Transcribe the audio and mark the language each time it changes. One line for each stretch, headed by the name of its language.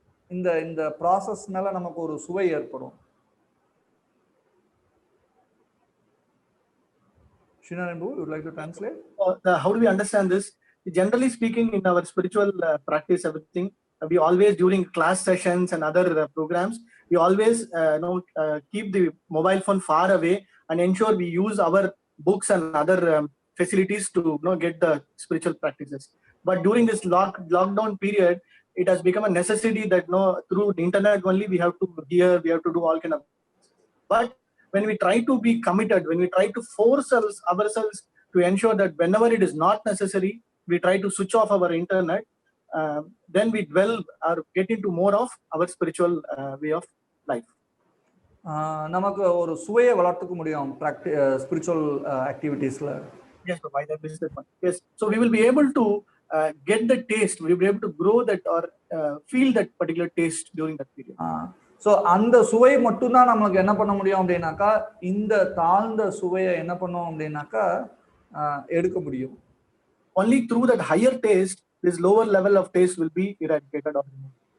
Tamil: இந்த ப்ராசஸ்னால நமக்கு ஒரு சுவை ஏற்படும்.
English: Shinanandu, you would like to translate? How do we understand this? Generally speaking, in our spiritual practice, everything, we always, during class sessions and other programs, we always keep the mobile phone far away and ensure we use our books and other facilities to get the spiritual practices. But during this lockdown period, it has become a necessity that through the internet only we have to hear, we have to do all kind of. But when we try to be committed, when we try to force ourselves to ensure that whenever it is not necessary, we try to switch off our internet, then we dwell or get into more of our spiritual way of life.
Tamil: நமக்கு ஒரு சுவையை வளர்த்துக்க முடியும் spiritual ஆக்டிவிட்டீஸ்ல.
English: Yes, by that is the point. Yes, so we will be able to get the taste, we will be able to grow that or feel that particular taste during that period.
Tamil: So அந்த சுவை மட்டும்தான் நமக்கு என்ன பண்ண முடியும் அப்படின்னாக்கா, இந்த தாழ்ந்த சுவையை என்ன பண்ணோம் அப்படின்னாக்கா எடுக்க முடியும்.
English: Only through that higher taste, this lower level of taste will be eradicated or removed.